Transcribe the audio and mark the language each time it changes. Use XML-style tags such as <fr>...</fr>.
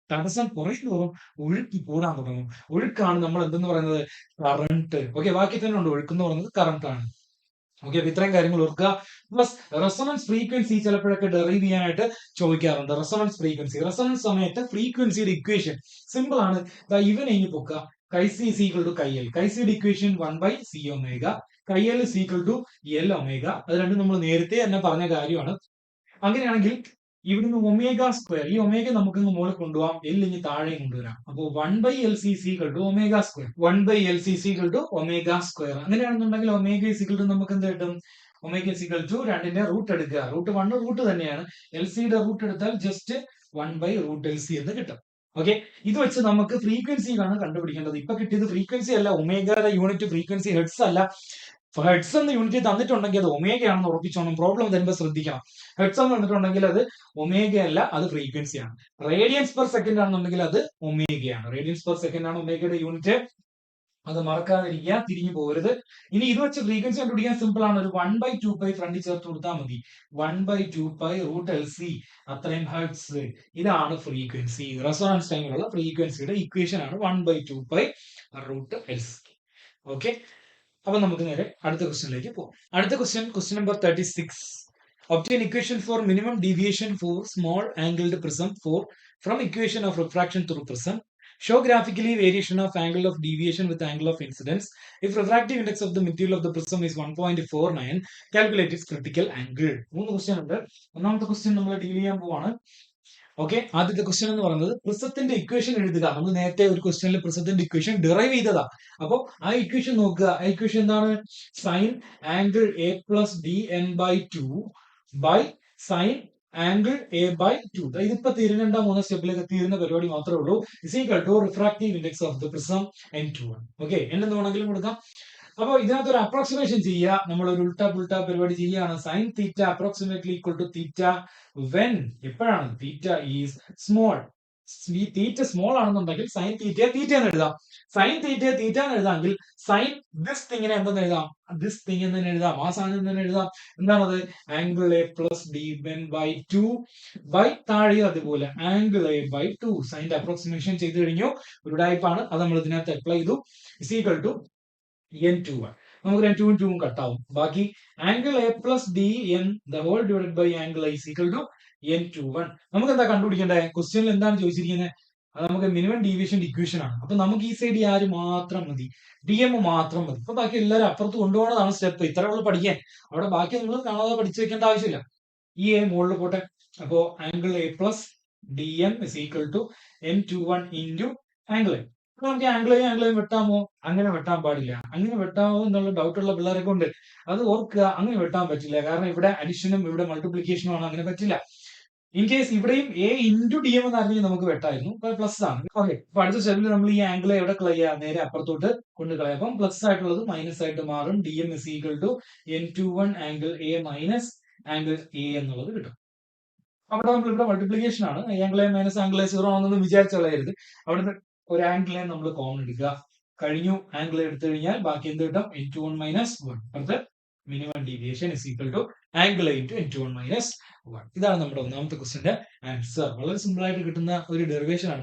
<ml>തടസ്സം കുറയുന്തോറും ഒഴുക്ക് കൂടാൻ തുടങ്ങും. ഒഴുക്കാണ് നമ്മൾ എന്തെന്ന് പറയുന്നത്? കറണ്ട്. ഓക്കെ, ബാക്കി തന്നെ ഉണ്ട്. ഒഴുക്ക് എന്ന് പറയുന്നത് കറണ്ട് ആണ്. ഓക്കെ, അപ്പൊ ഇത്രയും കാര്യങ്ങൾ ഓർക്കുക. പ്ലസ് റെസൊണൻസ് ഫ്രീക്വൻസി ചിലപ്പോഴൊക്കെ ഡെറൈവ് ചെയ്യാനായിട്ട് ചോദിക്കാറുണ്ട്. റെസൊണൻസ് ഫ്രീക്വൻസി, റെസൊണൻസ് സമയത്ത് ഫ്രീക്വൻസിയുടെ ഇക്വേഷൻ സിമ്പിൾ ആണ്. ഇവനെ ഇനി പൊക്കുക.</ml> <en>Chi c is equal to chi L. Chi c</en> <ml>യുടെ equation</ml> <en>1/c omega. Chi L is equal to L omega.</en> <ml>അത് രണ്ടും നമ്മൾ നേരത്തെ തന്നെ പറഞ്ഞ കാര്യമാണ്. അങ്ങനെയാണെങ്കിൽ ഇവിടുന്ന് ഒമേഗ സ്ക്വയർ, ഈ ഒമേഗ നമുക്ക് മുകളിൽ കൊണ്ടുപോകാം, എൽ ഇനി താഴെ കൊണ്ടുവരാം. അപ്പോൾ</ml> <en>1/LC is equal to omega square. 1/LC is equal to omega square.</en> <ml>അങ്ങനെയാണെന്നുണ്ടെങ്കിൽ ഒമേഗ</ml> <en>is equal to</en> <ml>നമുക്ക് എന്ത് കിട്ടും? Omega is equal to 2ന്റെ root എടുക്കുക. റൂട്ട് 1 റൂട്ട് തന്നെയാണ്. LCയുടെ റൂട്ട് എടുത്താൽ ജസ്റ്റ് 1/√LC എന്ന് കിട്ടും. ഓക്കെ, ഇത് വെച്ച് നമുക്ക് ഫ്രീക്വൻസിയാണ് കണ്ടുപിടിക്കേണ്ടത്. ഇപ്പൊ കിട്ടിയത് ഫ്രീക്വൻസി അല്ല, ഒമേഗയുടെ യൂണിറ്റ് ഫ്രീക്വൻസി ഹെർട്സ് അല്ല. ഹെർട്സ് എന്ന യൂണിറ്റ് തന്നിട്ടുണ്ടെങ്കിൽ അത് ഒമേഗയാണെന്ന് ഉറപ്പിച്ചോണം. പ്രോബ്ലം തരുമ്പോൾ ശ്രദ്ധിക്കണം. ഹെർട്സ് എന്ന് തന്നിട്ടുണ്ടെങ്കിൽ അത് ഒമേഗ അല്ല, അത് ഫ്രീക്വൻസിയാണ്. റേഡിയൻസ് പെർ സെക്കൻഡ് ആണെന്നുണ്ടെങ്കിൽ അത് ഒമേഗയാണ്. റേഡിയൻസ് പെർ സെക്കൻഡ് ആണ് ഒമേഗയുടെ യൂണിറ്റ്. അത് മറക്കാതിരിക്കുക, തിരിഞ്ഞു പോകരുത്. ഇനി ഇത് വെച്ച് ഫ്രീക്വൻസി കണ്ടുപിടിക്കാൻ സിമ്പിൾ ആണ്. ഒരു 1/2π ഫ്രണ്ടിൽ ചേർത്ത് കൊടുത്താൽ മതി. 1/2π√LC, അത്രയും ഹെർട്സ്. ഇതാണ് ഫ്രീക്വൻസി. റെസൊണൻസ് ടൈമിലുള്ള ഫ്രീക്വൻസിയുടെ ഇക്വേഷൻ ആണ് 1/2π√LC. ഓക്കെ, അപ്പൊ നമുക്ക് നേരെ അടുത്ത ക്വസ്റ്റ്യനിലേക്ക് പോകാം. അടുത്ത question number 36.</ml> <en>Obtain equation for minimum deviation for small angled prism from equation of refraction through prism. Show graphically variation of angle of deviation with angle of incidence. If refractive index of the material of the prism is 1.49, calculate its critical angle.</en> <ml>3 question ഉണ്ട്. ഒന്നാമത്തെ question നമ്മൾ deal ചെയ്യാൻ പോവാണ്. Okay, ആദ്യത്തെ question എന്ന് പറയുന്നത് പ്രിസത്തിന്റെ equation എഴുതുക. നമ്മൾ നേരത്തെ ഒരു ക്വസ്റ്റ്യനിൽ പ്രിസത്തിന്റെ ഇക്വേഷൻ ഡിറൈവ് ചെയ്തതാ. അപ്പോൾ ആ ഇക്വേഷൻ നോക്കുക. ആ ഇക്വേഷൻ എന്താണ്? Sign angle a+dn/2 by sine angle a/2. ഇതിപ്പോ തീരുന്നുണ്ട 3 സ്റ്റെപ്പിലേക്ക് തീരുന്ന പരിപാടി മാത്രമേ ഉള്ളൂ. Is equal to refractive index of the prism n21. Okay, എന്തെന്ന് വേണമെങ്കിലും കൊടുക്കാം. അപ്പോൾ ഇതിനകത്ത് ഒരു അപ്രോക്സിമേഷൻ ചെയ്യുക. നമ്മൾ ഒരു ഉൾട്ട പുൾട്ട പരിപാടി ചെയ്യുകയാണ്. Sine theta approximately equal to theta when, എപ്പോഴാണ് തീറ്റ ഈസ് സ്മോൾ. ഈ തീറ്റ സ്മോൾ ആണെന്നുണ്ടെങ്കിൽ സൈൻ തീറ്റ എന്ന് എഴുതാം. സൈൻ തീറ്റ എന്ന് എഴുതാമെങ്കിൽ സൈൻ ദിസ് തിങ്ങിനെ എന്തെന്ന് എഴുതാം? ദിസ് തിങ് എന്ന് തന്നെ എഴുതാം. ആ സാധനം തന്നെ എഴുതാം. എന്താണത്? ആംഗിൾ a+dn/2 ബൈ താഴെയോ അതുപോലെ ആംഗിൾ a/2. സൈൻ്റെ അപ്രോക്സിമേഷൻ ചെയ്ത് കഴിഞ്ഞു. ഒരു ടൈപ്പാണ്, അത് നമ്മൾ ഇതിനകത്ത് അപ്ലൈ ചെയ്തു. Is equal to n21. നമുക്ക് 2 കട്ടാവും.</ml> <en>ബാക്കി</en> <ml>angle</ml> <en>a+dn angle i is equal to n21.</en> <ml>നമുക്ക് എന്താ കണ്ടുപിടിക്കേണ്ടത്? ക്വസ്റ്റ്യനിൽ എന്താണ് ചോദിച്ചിരിക്കുന്നത്? അത് നമുക്ക് മിനിമം ഡീവിയേഷൻ ഇക്വേഷൻ ആണ്. അപ്പൊ നമുക്ക് ഈ സൈഡ് ആര് മാത്രം മതി? dm മാത്രം മതി. അപ്പൊ ബാക്കി എല്ലാവരും അപ്പുറത്ത് കൊണ്ടുപോകണതാണ് സ്റ്റെപ്പ്. ഇത്ര ഉള്ളു പഠിക്കാൻ. അവിടെ ബാക്കി നിങ്ങൾ കാണാതെ പഠിച്ചു വെക്കേണ്ട ആവശ്യമില്ല. ഈ a മുകളിൽ പോട്ടെ. അപ്പോ angle a+dm</ml> <en>is equal to</en> <ml>n21 into angle a. നമുക്ക് ആംഗിളെയും വെട്ടാമോ? അങ്ങനെ വെട്ടാൻ പാടില്ല. അങ്ങനെ വെട്ടാമോ എന്നുള്ള ഡൗട്ടുള്ള പിള്ളേരൊക്കെ ഉണ്ട്. അത് ഓർക്കുക, അങ്ങനെ വെട്ടാൻ പറ്റില്ല. കാരണം ഇവിടെ അഡിഷനും ഇവിടെ മൾട്ടിപ്ലിക്കേഷനും ആണ്. അങ്ങനെ പറ്റില്ല. ഇൻ കേസ് ഇവിടെയും a ഇൻറ്റു dm എന്നായിരുന്നെങ്കിൽ നമുക്ക് വെട്ടായിരുന്നു. പ്ലസ് ആണ്. ഓക്കെ, അപ്പൊ അടുത്ത സ്റ്റെപ്പിൽ നമ്മൾ ഈ ആംഗിളെ എവിടെ കളയുക? നേരെ അപ്പുറത്തോട്ട് കൊണ്ട് കളയാം. അപ്പം പ്ലസ് ആയിട്ടുള്ളത് മൈനസ് ആയിട്ട് മാറും. dm is equal to n21 angle a minus angle a എന്നുള്ളത് കിട്ടും. അവിടെ നമ്മൾ ഇവിടെ മൾട്ടിപ്ലിക്കേഷൻ ആണ്. Angle a minus angle a 0 ആണെന്ന് വിചാരിച്ചു കളയരുത്. അവിടുന്ന് ഒരു ആംഗിളെ നമ്മൾ കോമൺ എടുക്കുക. കഴിഞ്ഞു. ആംഗിൾ എടുത്തു കഴിഞ്ഞാൽ ബാക്കി എന്ത് കിട്ടും? n21 minus 1. അടുത്ത minimum deviation is equal to angle into n21 minus 1. ഇതാണ് നമ്മുടെ ഒന്നാമത്തെ ക്വസ്റ്റിന്റെ ആൻസർ. വളരെ സിമ്പിൾ ആയിട്ട് കിട്ടുന്ന ഒരു ഡെറിവേഷൻ ആണ്.</ml>